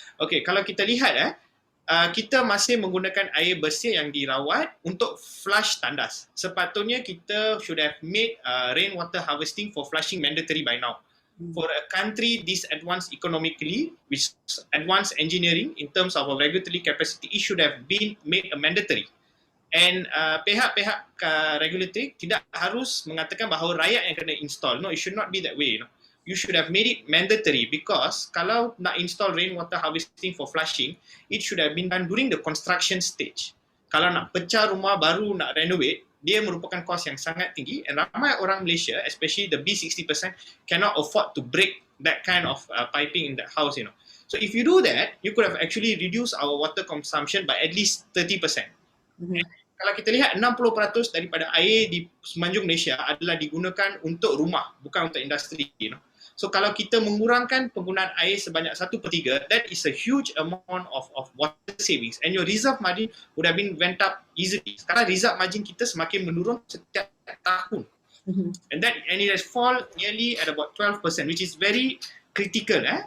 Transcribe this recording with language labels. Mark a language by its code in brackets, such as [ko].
[ms] Okay, kalau kita lihat kita masih menggunakan air bersih yang dirawat untuk flush tandas. Sepatutnya kita [en] should have made rainwater harvesting for flushing mandatory by now. For a country this advanced economically, with advanced engineering in terms of a regulatory capacity, it should have been made a mandatory. And [ms] pihak-pihak regulatory tidak harus mengatakan bahawa rakyat yang kena install. [en] No, it should not be that way. You should have made it mandatory because [ms] kalau nak install [en] rainwater harvesting for flushing, it should have been done during the construction stage. [ms] Kalau nak pecah rumah baru, nak renovate, dia merupakan kos yang sangat tinggi and ramai orang Malaysia, [en] especially the B60%, cannot afford to break that kind of piping in that house. So if you do that, you could have actually reduced our water consumption by at least 30%. Mm-hmm. [ms] Kalau kita lihat 60% daripada air di semenanjung Malaysia adalah digunakan untuk rumah, bukan untuk industri. [en] So [ms] kalau kita mengurangkan penggunaan air sebanyak 1/3, [en] that is a huge amount of water savings and your reserve margin would have been went up easily. [ms] Sekarang reserve margin kita semakin menurun setiap tahun. [en] Mm-hmm. And it has fall nearly at about 12%, which is very critical.